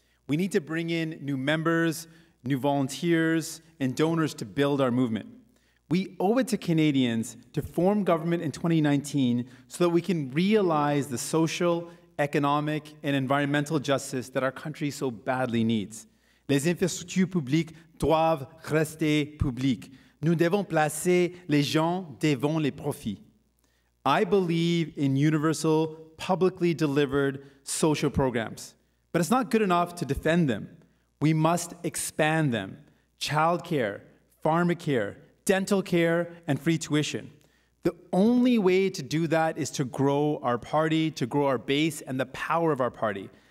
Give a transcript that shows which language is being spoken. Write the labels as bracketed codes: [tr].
[en] We need to bring in new members, new volunteers, and donors to build our movement. We owe it to Canadians to form government in 2019 so that we can realize the social, economic, and environmental justice that our country so badly needs. [fr] Les infrastructures publiques doivent rester publiques. Nous devons placer les gens devant les profits. [en] I believe in universal, publicly delivered social programs, but it's not good enough to defend them. We must expand them. Childcare, pharmacare, dental care, and free tuition. The only way to do that is to grow our party, to grow our base and the power of our party.